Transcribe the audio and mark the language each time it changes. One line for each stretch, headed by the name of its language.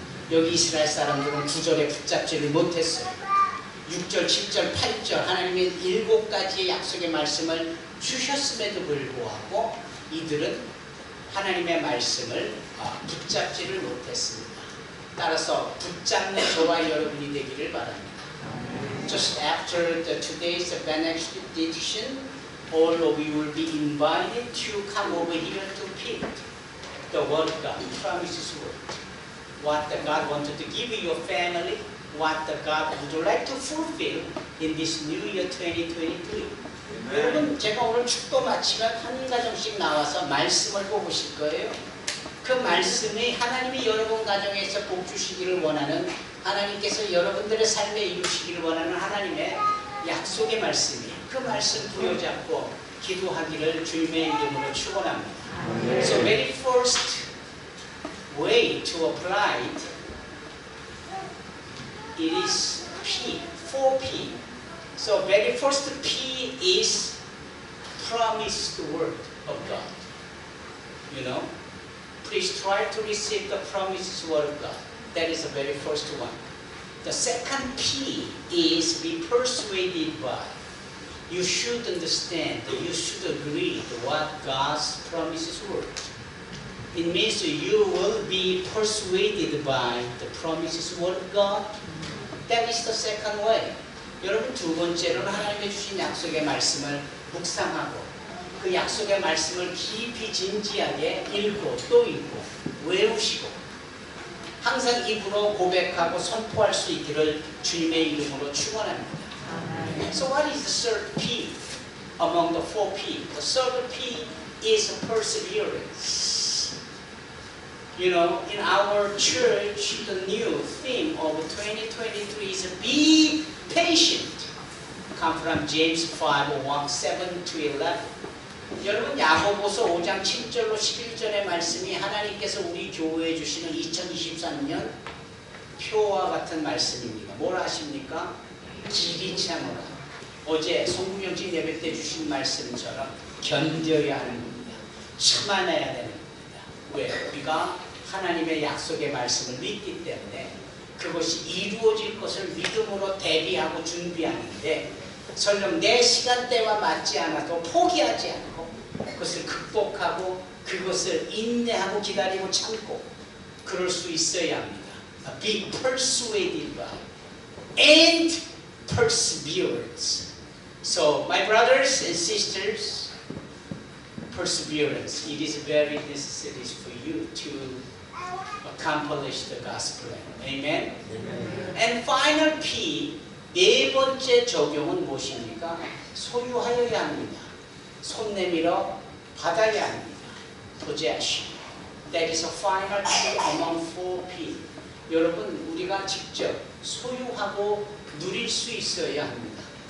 Korean: 여기 이스라엘 사람들은 9절에 붙잡지를 못했어요. 6절, 7절, 8절 하나님의 7가지의 약속의 말씀을 주셨음에도 불구하고 이들은 하나님의 말씀을 붙잡지를 못했습니다. 따라서 붙잡는 저와 여러분이 되기를 바랍니다.
English: Just after today's benediction, all of you will be invited to come over here to pick the word of God, promises word. What the God wanted to give your family, what the God would like to fulfill in this new year 2023.
Korean: 여러분, 제가 오늘 축도 마치면 한 가정씩 나와서 말씀을 뽑으실 거예요. 그 말씀이 하나님이 여러분 가정에서 복 주시기를 원하는, 하나님께서 여러분들의 삶에 이루시기를 원하는 하나님의 약속의 말씀이에요. 그 말씀 부여잡고 기도하기를 주님의 이름으로 축원합니다.
English: So very first way to apply it is 4P. So very first P is promised word of God. You know? Please try to receive the promised word of God. That is the very first one. The second P is be persuaded by. You should understand, you should agree to what God's promises were. It means you will be persuaded by the promises word of God. That is the second way.
Korean: 여러분 두 번째로는 하나님의 주신 약속의 말씀을 묵상하고 그 약속의 말씀을 깊이 진지하게 읽고 또 읽고 외우시고 항상 입으로 고백하고 선포할 수 있기를 주님의 이름으로 축원합니다.
English: So what is the third P among the 4P? The third P is perseverance. You know, in our church, the new theme of 2023 is be patient. Come from James 5:1, 7 to 11.
Korean: 여러분 야고보서 5장 7절로 11절의 말씀이 하나님께서 우리 교회에 주시는 2023년 표와 같은 말씀입니다. 뭘 아십니까? 길이 참으라. 어제 송구영진 예배 때 주신 말씀처럼 견뎌야 하는 겁니다. 참아내야 되는 겁니다. 왜? 우리가 하나님의 약속의 말씀을 믿기 때문에 그것이 이루어질 것을 믿음으로 대비하고 준비하는데 설령 내 시간대와 맞지 않아도 포기하지 않고 그것을 극복하고 그것을 인내하고 기다리고 참고 그럴 수 있어야 합니다.
English: Be persuaded by and perseverance. So my brothers and sisters, perseverance. It is very necessary for you to accomplish the gospel. Amen. And final P.
Korean: 네 번째 적용은 무엇입니까? 소유하여야 합니다. 손 내밀어 받아야 합니다.
English: possession. That is a final P among 4P.
Korean: 여러분 우리가 직접 소유하고 누릴 수 있어야 합니다.